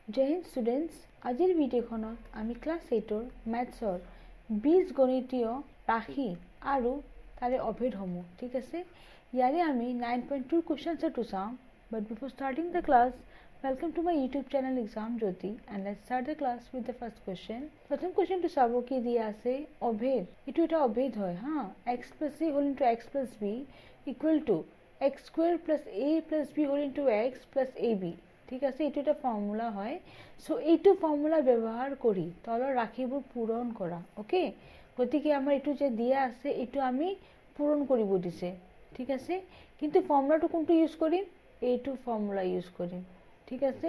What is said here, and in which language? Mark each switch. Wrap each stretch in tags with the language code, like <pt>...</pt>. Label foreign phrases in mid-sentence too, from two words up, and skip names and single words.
<hi>जय हिन्द</hi> <as>ষ্টুডেণ্টছ, আজিৰ ভিডিঅ'খনত আমি ক্লাছ 8ৰ মেথছৰ বীজগণিতীয় ৰাশি আৰু তাৰে অভেদসমূহ, ঠিক আছে, ইয়াৰে আমি 9.2 কুৱেশ্যনছটো চাম।</as> <en>but before starting the class, welcome to my YouTube channel Exam Jyoti and let's start the class with the first question.</en> <as>প্ৰথম কুৱেশ্যনটো চাব কি দিয়া আছে, অভেদ। এইটো এটা অভেদ হয় হা,</as> <en>x plus a whole into x plus b equal to x square plus a plus b whole into x plus ab,</en> <as>ঠিক আছে, এইটো এটা ফৰ্মুলা হয়। সো এইটো ফৰ্মুলা ব্যৱহাৰ কৰি তলৰ ৰাশিবোৰ পূৰণ কৰা। ওকে, গতিকে আমাৰ এইটো যে দিয়া আছে এইটো আমি পূৰণ কৰিব দিছে, ঠিক আছে, কিন্তু ফৰ্মুলাটো কোনটো ইউজ কৰিম, এইটো ফৰ্মুলা ইউজ কৰিম, ঠিক আছে।</as>